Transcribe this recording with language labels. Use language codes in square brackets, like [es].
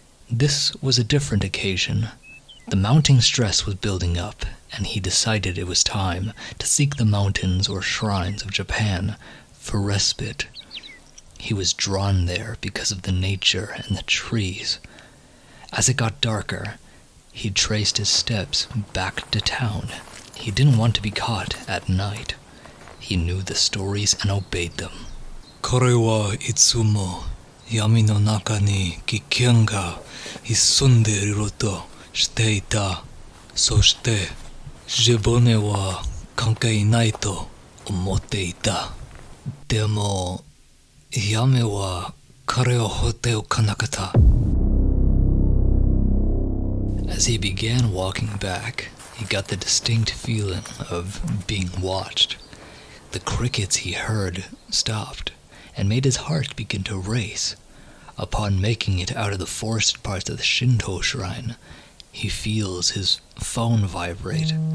[en] This was a different occasion. The mounting stress was building up, and he decided it was time to seek the mountains or shrines of Japan for respite. He was drawn there because of the nature and the trees. As it got darker, he traced his steps back to town. He didn't want to be caught at night. He knew the stories and obeyed them. [ja] これはいつも闇の中に危険が潜んでいるとしていた。そして自分は関係ないと思っていた。でも闇は彼を放っておかなかった。 [en] As he began walking back, he got the distinct feeling of being watched. The crickets he heard stopped and made his heart begin to race. Upon making it out of the forested parts of the Shinto shrine, he feels his phone vibrate.